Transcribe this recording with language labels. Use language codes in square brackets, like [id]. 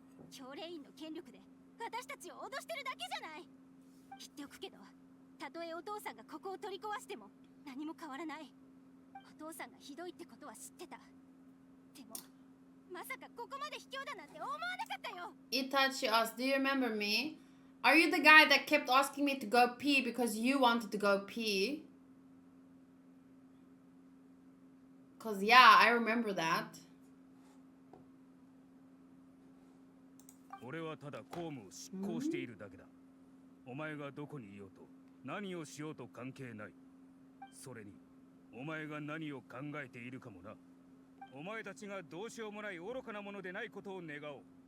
[ja] 教令員の権力で私たちを脅してるだけじゃない。言っておくけど、たとえお父さんがここを取り壊しても何も変わらない。お父さんがひどいってことは知ってた。でもまさかここまで卑怯だなんて思わなかったよ。 [en] Itachi asked, do you remember me? Are you the guy that kept asking me to go pee because you wanted to go pee? Cause yeah, I remember that. [ja] 俺はただ公務を執行しているだけだ。お前がどこにいようと何をしようと関係ない。それにお前が何を考えているかもな。お前たちがどうしようもない愚かなものでないことを願おう。